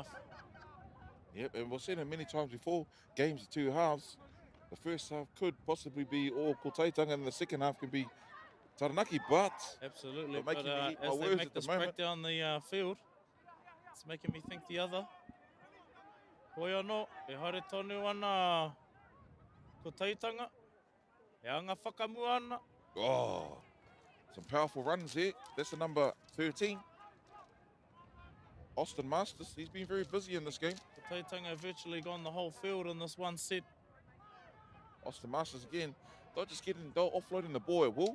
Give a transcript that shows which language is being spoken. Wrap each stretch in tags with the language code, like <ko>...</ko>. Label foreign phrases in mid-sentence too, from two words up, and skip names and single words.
<en>Yep, and we've seen it many times before. Games of 2 halves. The first half could possibly be all Kotahitanga and the second half can be Taranaki, but Absolutely, You're making but me eat my as they words make at the this break moment. down the field, it's making me think the other.</en> <mi>Hoi anō, e haere tonu ana Kotahitanga, e anga whakamua ana.</mi> <en>oh, some powerful runs here. That's the number 13. Austin Masters, he's been very busy in this game. Kotahitanga have virtually gone the whole field in this one set. Austin Masters again, they're offloading the ball at will.</en>